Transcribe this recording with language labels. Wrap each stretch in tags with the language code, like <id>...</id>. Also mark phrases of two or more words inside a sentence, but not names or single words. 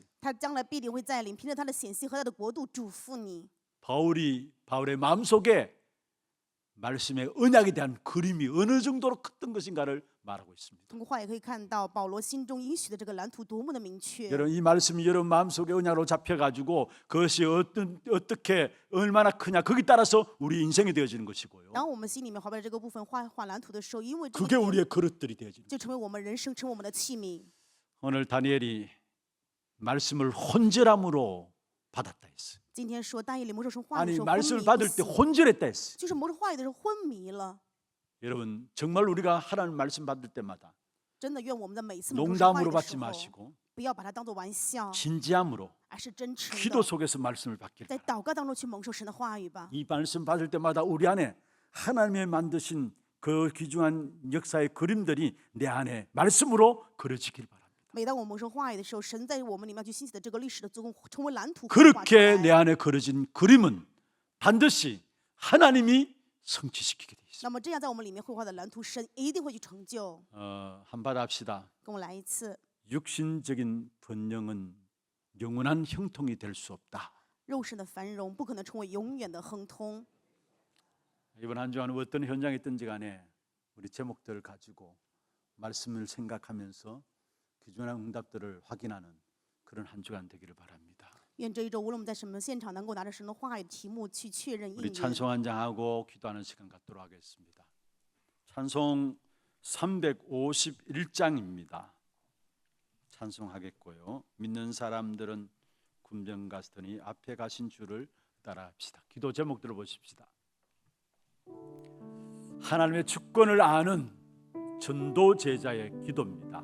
<zh>他将来必定会再临，凭着他的显现和他的国度嘱咐你。</zh> <ko>바울의 마음속에 말씀의 언약에 대한 그림이 어느 정도로 컸던 것인가를 말하고 있습니다.</ko> <zh>通过话也可以看到保罗心中应许的这个蓝图多么的明确。</zh> <ko>여러분 이 말씀이 여러분 마음속에 언약으로 잡혀가지고 그것이 어떻게 얼마나 크냐 거기 따라서 우리 인생이 되어지는 것이고요.</ko> <zh>当我们心里面划把这个部分画蓝图的时候，因为这</zh> <ko>그게</ko> <zh>个</zh> <ko>우리의 그릇들이 되어지는</ko> <zh>就成为我们人生，成为我们的器皿。</zh> <ko>오늘 다니엘이 말씀을 혼절함으로 받았다 했어요.</ko> <zh>今天说但以理蒙受神话语的</zh> <ko>아니</ko> <zh>时候昏迷</zh> <ko>말씀을</ko> <zh>不</zh> <ko>받을 때</ko> <zh>醒，</zh> <ko>혼절했다 했어요.</ko> <zh>就是蒙受话语的时候昏迷了。</zh> <ko>여러분 정말 우리가 하나님 말씀 받을 때마다</ko> <zh>真的愿我们的每次蒙受话语</zh> <ko>농담으로</ko> <zh>的</zh> <ko>받지</ko> <zh>时候，</zh> <ko>마시고</ko> <zh>不要把它当做玩笑，</zh> <ko>진지함으로</ko> <zh>而是真诚</zh> <ko>기도</ko> <zh>的，</zh> <ko>속에서 말씀을 받길</ko> <zh>在</zh> <ko>바랍니다.</ko> <zh>祷告当中去蒙受神的话语吧。</zh> <ko>이 말씀 받을 때마다 우리 안에 하나님의 만드신 그 귀중한 역사의 그림들이 내 안에 말씀으로 그려지길 바랍니다.</ko> <zh>每当我们蒙受话语的时候，神在我们里面去兴起的这个历史的做工，成为蓝图绘画出</zh> <ko>그렇게</ko> <zh>来</zh> <ko>내 안에 그려진 그림은 반드시 하나님이 성취시키게 돼 있습니다.</ko> <zh>那么这样在我们里面绘画的蓝图，神一定会去成就。</zh> <ko>한번 합시다.</ko> <zh>跟我来一次，</zh> <ko>육신적인 번영은 영원한 형통이 될 수 없다.</ko> <zh>肉身的繁荣不可能成为永远的亨通。</zh> <ko>이번 한 주간 어떤 현장에 있든지 간에 우리 제목들을 가지고 말씀을 생각하면서 귀중한 응답들을 확인하는 그런 한 주간 되기를 바랍니다.</ko> <zh>愿这一周无论我们在什么现场，能够拿着神的话语题目去确认应</zh> <ko>우리</ko> <zh>验。</zh> <ko>찬송 한 장하고 기도하는 시간 갖도록 하겠습니다. 찬송 351장입니다. 찬송하겠고요. 믿는 사람들은 군병 가시더니 앞에 가신 줄을 따라합시다. 기도 제목들을 보십시다. 하나님의 주권을 아는 전도 제자의 기도입니다.</ko>